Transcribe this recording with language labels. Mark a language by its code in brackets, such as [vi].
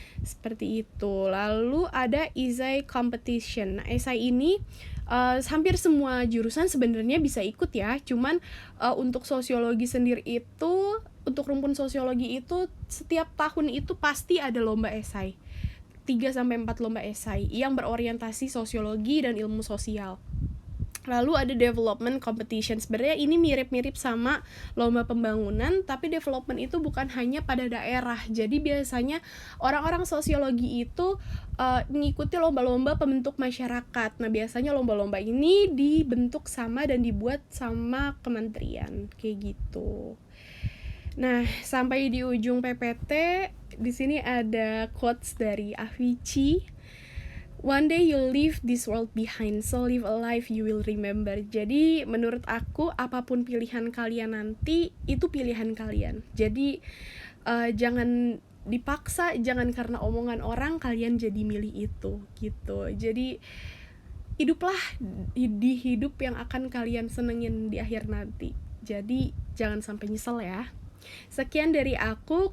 [id] Seperti itu. Lalu ada essay competition. Nah, essay ini hampir semua jurusan sebenarnya bisa ikut ya. Cuman untuk sosiologi sendiri itu, untuk rumpun sosiologi itu setiap tahun itu pasti ada lomba esai. 3-4 lomba esai yang berorientasi sosiologi dan ilmu sosial. Lalu ada development competition. Sebenarnya ini mirip-mirip sama lomba pembangunan, tapi development itu bukan hanya pada daerah. Jadi biasanya orang-orang sosiologi itu mengikuti lomba-lomba pembentuk masyarakat. Nah, biasanya lomba-lomba ini dibentuk sama dan dibuat sama kementerian kayak gitu. Nah, sampai di ujung PPT, di sini ada quotes dari Avicii. [en] One day you'll leave this world behind, so live a life you will remember. [id] Jadi menurut aku apapun pilihan kalian nanti, itu pilihan kalian. Jadi jangan dipaksa, jangan karena omongan orang kalian jadi milih itu gitu. Jadi hiduplah di hidup yang akan kalian senengin di akhir nanti. Jadi jangan sampai nyesel ya. Sekian dari aku.